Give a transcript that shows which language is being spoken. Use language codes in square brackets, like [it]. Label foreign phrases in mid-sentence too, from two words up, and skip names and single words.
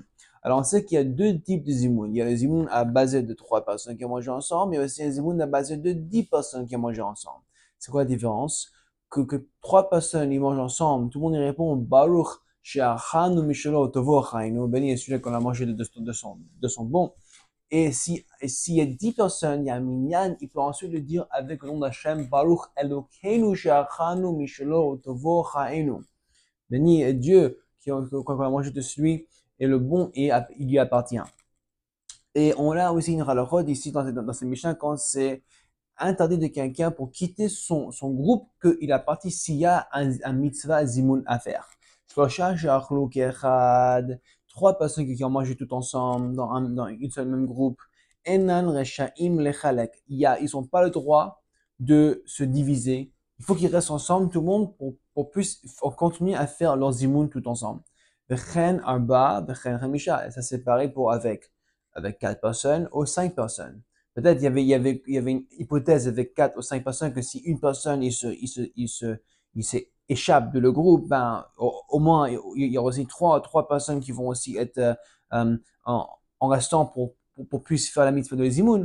[fr] Alors on sait qu'il y a deux types de Zimoun. Il y a le Zimoun à base de 3 personnes qui ont mangé ensemble, mais il y a aussi un Zimoun à base de 10 personnes qui ont mangé ensemble. C'est quoi la différence? Que 3 personnes ils mangent ensemble, tout le monde y répond Baruch. Béni est celui qu'on a mangé de son bon. Et s'il y a 10 personnes, il y a un minyan, il peut ensuite le dire avec le nom d'Hachem, [he] ברוך אלוקינו שאכלנו משלו טובו חיינו. [fr] Béni est Dieu qu'on a mangé de celui, et le bon, et il lui appartient. Et on a aussi une halachot ici dans ces Mishnah quand c'est interdit de quelqu'un pour quitter son groupe qu'il a parti s'il y a un [he] מצוות זימון [fr] à faire. 3 personnes qui ont mangé tout ensemble dans une seule même groupe. [he] אינן רשאים לחלק. [fr] Ils n'ont pas le droit de se diviser. Il faut qu'ils restent ensemble, tout le monde, pour continuer à faire leur zimoun tout ensemble. [he] וכן ארבעה, וכן חמישה. [fr] Et ça c'est pareil pour avec 4 personnes ou 5 personnes. Peut-être il y avait une hypothèse avec 4 ou 5 personnes que si une personne il s'échappe de le groupe, ben au moins il y aura aussi trois personnes qui vont aussi être en restant pour plus faire la mitzvah de Zimoun.